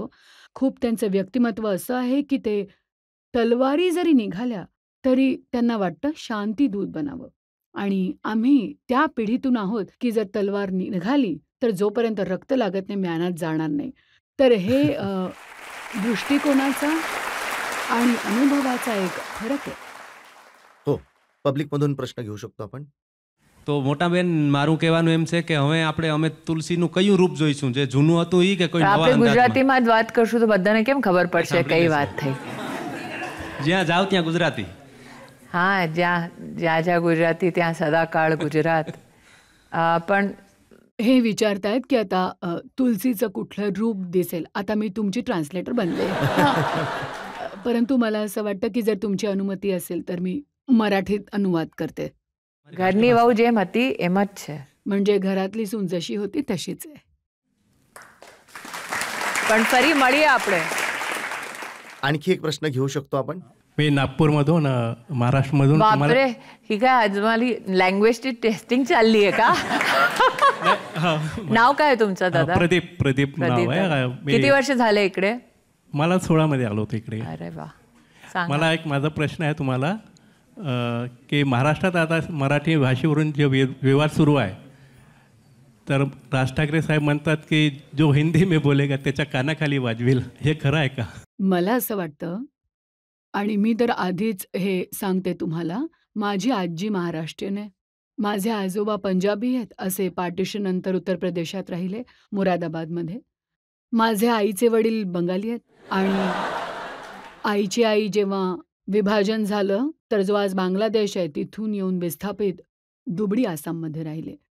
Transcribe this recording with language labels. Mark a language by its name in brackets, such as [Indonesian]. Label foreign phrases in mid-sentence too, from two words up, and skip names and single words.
[Marathi] खूप त्यांचं व्यक्तिमत्व असं आहे की ते तलवारी जरी निघाल्या, तरी त्यांना वाटतं शांतीदूत बनावं. आणि आम्ही त्या पिढीतून आहोत की जर तलवार निघाली, तर जोपर्यंत रक्त लागत नाही, म्यानात जाणार नाही. तर हे दृष्टिकोनाचा आणि अनुभवाचा एक फरक आहे. हो, पब्लिकमधून प्रश्न घेऊ शकतो आपण. [Gujarati] તો મોટાબેન મારું કહેવાનું એમ છે કે હવે અમે તુલસીનું કયું રૂપ જોઈશું, જે જૂનું હતું ઈ કે કોઈ નવા આપણે અંદાજમાં? ગુજરાતીમાં જ વાત કરશું તો બધાને કેમ ખબર પડશે કઈ વાત થઈ? જ્યાં જાવ ત્યાં ગુજરાતી. હા, જ્યાં ગુજરાતી ત્યાં સદાકાળ ગુજરાત. [Marathi] पण हे विचारतायत की आता तुलसीचं कुठलं रूप दिसेल. आता मी तुमची ट्रान्सलेटर बनले. परंतु मला असं वाटतं की जर तुमची अनुमती असेल तर मी मराठीत अनुवाद करते. [Gujarati] ઘરની વહુ જેમ હતી એમ જ છે. [Marathi] म्हणजे घरातली सून जशी होती तशीच आहे. [Gujarati] પણ ફરી મળીએ આપણે. [Marathi] आणखी एक प्रश्न घेऊ शकतो आपण. मी नागपूरमधून महाराष्ट्रमधून बापरे, ही काय आज माझी लँग्वेजची टेस्टिंग चालली आहे का? नाव काय तुमचं दादा? प्रदीप नाव आहे. किती वर्ष झाले इकडे? मला 16 मध्ये आलो होतो इकडे. अरे वा, सांगा. मला एक माझा प्रश्न आहे तुम्हाला की महाराष्ट्रात आता मराठी भाषेवरून जे विवाद सुरू आहे, तर राज ठाकरे साहेब म्हणतात की [Hindi] जो हिंदी में बोलेगा [Marathi] त्याच्या कानाखाली वाजवेल, हे खरं आहे का? मला असं वाटतं, आणि मी तर आधीच हे सांगते तुम्हाला, माझी आजी महाराष्ट्रीयन आहे. माझे आजोबा पंजाबी आहेत, असे पार्टिशन नंतर उत्तर प्रदेशात राहिले, मुरादाबादमध्ये. माझे आईचे वडील बंगाली आहेत आणि आईची आई जेव्हा विभाजन झालं, तर जो आज बांगलादेश आहे तिथून येऊन विस्थापित दुबळी आसाममध्ये राहिले.